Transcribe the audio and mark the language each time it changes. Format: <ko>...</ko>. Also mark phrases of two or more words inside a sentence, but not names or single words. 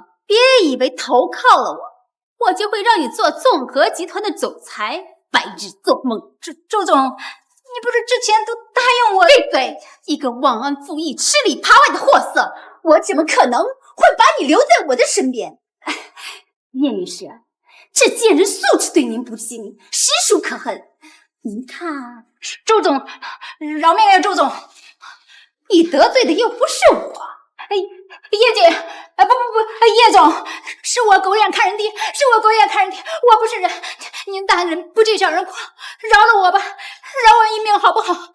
<zh>別以為投靠了我就會讓你做綜合集團的總裁，白日做夢。周總，你不是之前都答應我？閉嘴！一個忘恩負義、吃裡扒外的貨色，我怎麼可能會把你留在我的身邊？葉女士，這賤人素質對您不敬，實屬可恨。您看，周總，饒命呀，周總！你得罪的又不是我。葉姐，葉總，是我狗眼看人低，我不是人，您大人不計小人過，饒了我吧，饒我一命好不好？</zh>